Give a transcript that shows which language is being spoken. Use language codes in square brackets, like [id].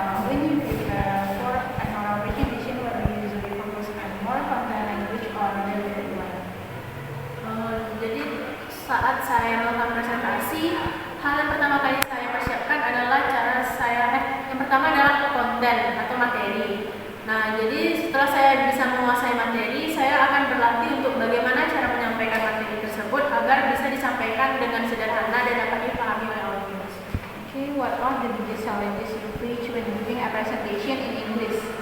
[en] When you prepare for an oral presentation, what do you usually focus on, more content language or related one? [id] Jadi saat saya melakukan presentasi, hal yang pertama kali saya persiapkan adalah yang pertama adalah konten atau materi. Nah, jadi setelah saya bisa menguasai materi, saya akan berlatih untuk bagaimana cara menyampaikan materi tersebut agar bisa disampaikan dengan sederhana dan dapat dipahami oleh audiens. [en] Okay, what are the biggest challenges you face when giving a presentation in English?